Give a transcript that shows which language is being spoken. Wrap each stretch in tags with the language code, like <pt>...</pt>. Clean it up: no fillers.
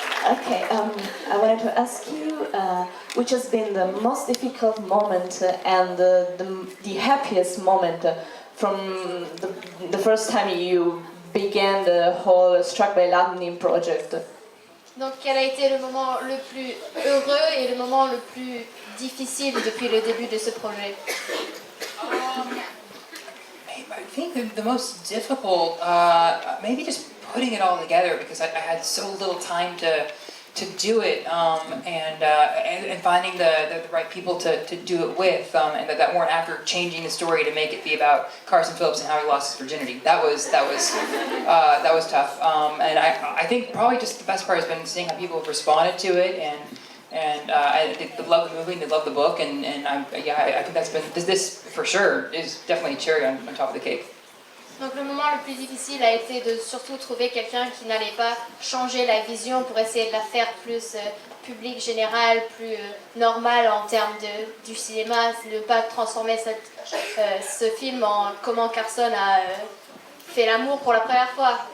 <en>Okay, I wanted to ask you, which has been the most difficult moment and the happiest moment from the first time you began the whole Struck by Lightning project?</en> <fr>Donc, quel a été le moment le plus heureux et le moment le plus difficile depuis le début de ce projet?</fr> <en>I think the most difficult, maybe just putting it all together, because I had so little time to do it, and finding the right people to do it with, and that weren't after changing the story to make it be about Carson Phillips and how he lost his virginity. That was tough, and I think probably just the best part has been seeing how people have responded to it, and they love the movie and they love the book, and I think that's been this for sure is definitely a cherry on top of the cake.</en> <fr>Donc le moment le plus difficile a été de surtout trouver quelqu'un qui n'allait pas changer la vision pour essayer de la faire plus publique, générale, plus normale en termes du cinéma, ne pas transformer ce film en comment Carson a fait l'amour pour la première fois.</fr>